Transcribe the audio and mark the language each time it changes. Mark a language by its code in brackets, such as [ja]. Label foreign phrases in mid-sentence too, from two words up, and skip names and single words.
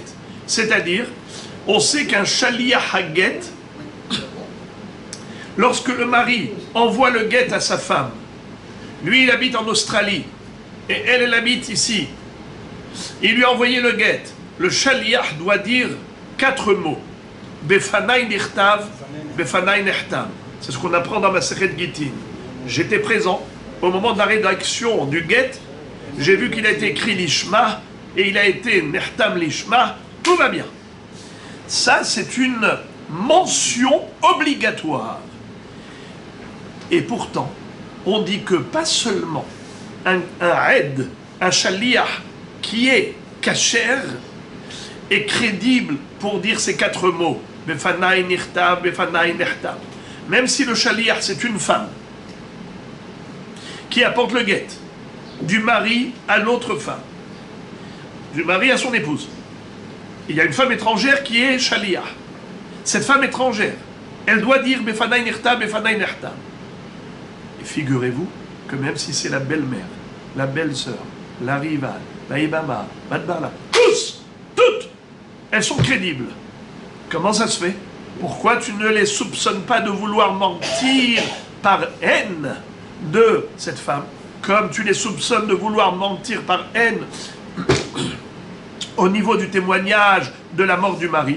[fr] C'est-à-dire, on sait qu'un [he] שליח הגט, [fr] lorsque le mari envoie le get à sa femme, lui il habite en Australie, et elle habite ici, il lui a envoyé le get, le shaliach doit dire 4 mots. [he] בפני נכתב, בפני נחתם. [fr] C'est ce qu'on apprend dans ma Masechet Gittin. J'étais présent au moment de la rédaction du get, j'ai vu qu'il a été écrit l'ishma, et il a été nechtam l'ishma, tout va bien. Ça, c'est une mention obligatoire. Et pourtant, on dit que pas seulement un aide, un shaliach qui est kasher, est crédible pour dire ces 4 mots, [he] בפני נכתב, בפני נחתם. [fr] Même si le shaliach c'est une femme qui apporte le get du mari à l'autre femme, du mari à son épouse. Il y a une femme étrangère qui est shaliach. Cette femme étrangère, elle doit dire [he] בפני נכתב, בפני נחתם. [fr] Et figurez-vous que même si c'est la belle-mère, la belle-sœur, la rivale, la ibama, Bat Barla, toutes, elles sont crédibles. Comment ça se fait? Pourquoi tu ne les soupçonnes pas de vouloir mentir par haine de cette femme, comme tu les soupçonnes de vouloir mentir par haine au niveau du témoignage de la mort du mari?